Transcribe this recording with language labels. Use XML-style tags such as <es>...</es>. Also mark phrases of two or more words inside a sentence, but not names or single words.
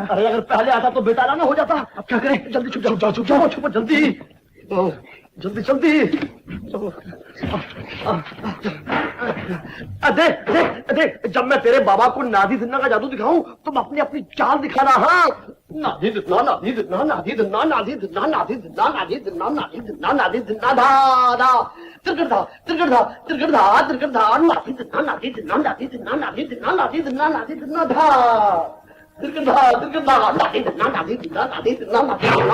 <hi>अरे अगर पहले आता तो बेताला ना हो जाता। अब क्या करें? जल्दी छुप जाओ, छुप जाओ, छुपो जल्दी, जल्दी जल्दी। देख, जब मैं तेरे बाबा को नादी दिन्ना का जादू दिखाऊं तुम अपनी अपनी चाल दिखाना। हाँ, नादी दिन्ना, नादी दिन्ना, नादी दिन्ना, नादी दिन्ना, नादी दिन्ना, नादी दिन्ना, नादी दिन्ना, नादी दिन्ना, धा धा तिरगढ़ तिरगढ़ तिरगढ़ नादी दिन्ना, नादी दिन्ना, नादी दिन्ना, नादी दिन्ना, नादी दिन्ना, नादी दिन्ना, धा तिरगढ़ नादी दिन्ना, नादी दिन्ना, नादी दिन्ना, नादी</hi>